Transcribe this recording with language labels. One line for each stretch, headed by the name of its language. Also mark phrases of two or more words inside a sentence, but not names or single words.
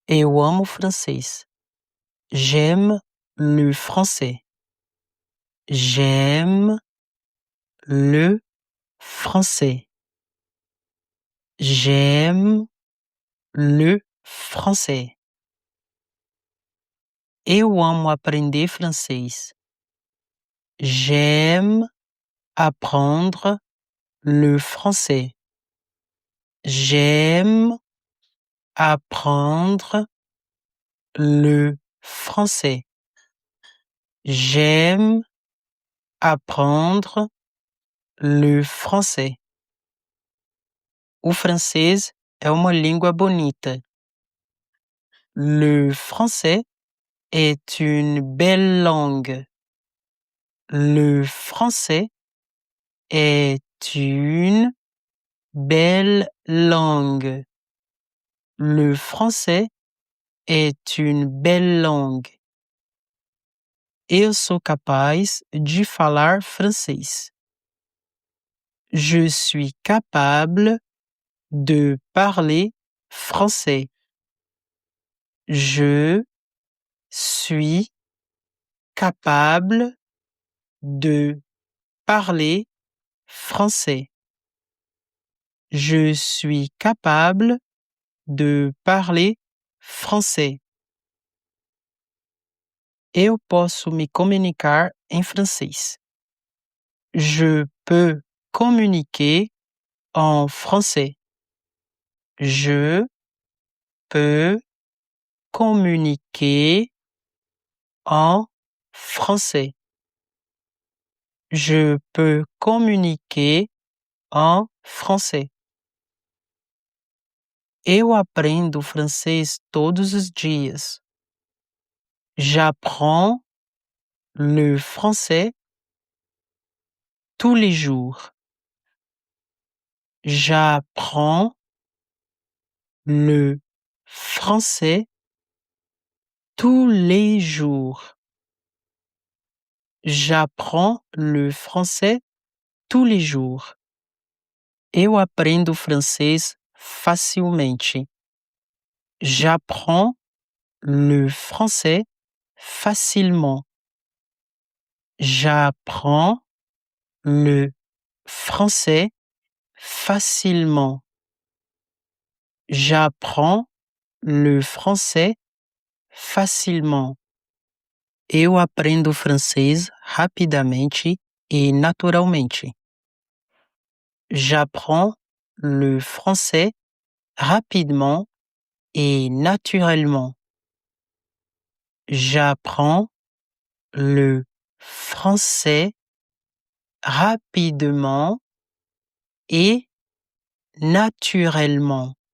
Portuguese: Eu amo francês.
French: J'aime le français. J'aime le français. J'aime le français.
Portuguese: Eu amo aprender francês.
French: J'aime apprendre le français. J'aime apprendre le français. J'aime apprendre le français.
Portuguese: O francês é uma língua bonita.
French: Le français est une belle langue. Le français est une belle langue. Le français est une belle langue.
Portuguese: Eu sou capaz de falar francês.
French: Je suis capable de parler français. Je suis capable de parler français. Je suis capable de parler français.
Portuguese: Eu posso me comunicar em francês.
French: Je peux communiquer en français. Je peux communiquer en français. Je peux communiquer en français.
Portuguese: Eu aprendo francês todos os dias.
French: J'apprends le français tous les jours. J'apprends le français tous les jours. J'apprends le français tous les jours.
Portuguese: Eu aprendo francês facilmente.
French: J'apprends le français facilement. J'apprends le français facilement. J'apprends le français facilement.
Portuguese: Eu aprendo francês rapidamente e naturalmente.
French: J'apprends le français rapidement et naturellement. J'apprends le français rapidement et naturellement.